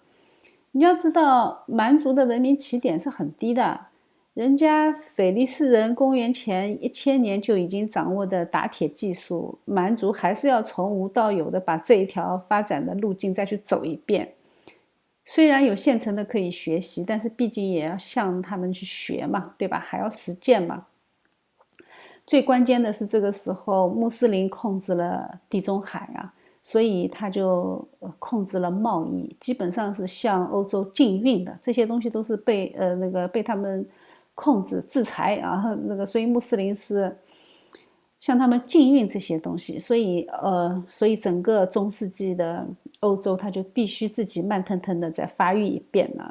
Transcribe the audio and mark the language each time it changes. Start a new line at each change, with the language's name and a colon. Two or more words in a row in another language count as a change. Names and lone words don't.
Chinese: 你要知道，蠻族的文明起點是很低的，人家腓力斯人公元前1000年就已經掌握的打鐵技術，蠻族還是要從無到有的把這一條發展的路徑再去走一遍。雖然有現成的可以學習，但是畢竟也要向他們去學嘛，對吧？還要實踐嘛。最關鍵的是這個時候穆斯林控制了地中海啊，所以他就控制了貿易，基本上是向歐洲禁運的，這些東西都是被他們控制制裁啊，所以穆斯林是向他们禁運這些東西，所以整個中世紀的歐洲，它就必須自己慢騰騰的再發育一遍了。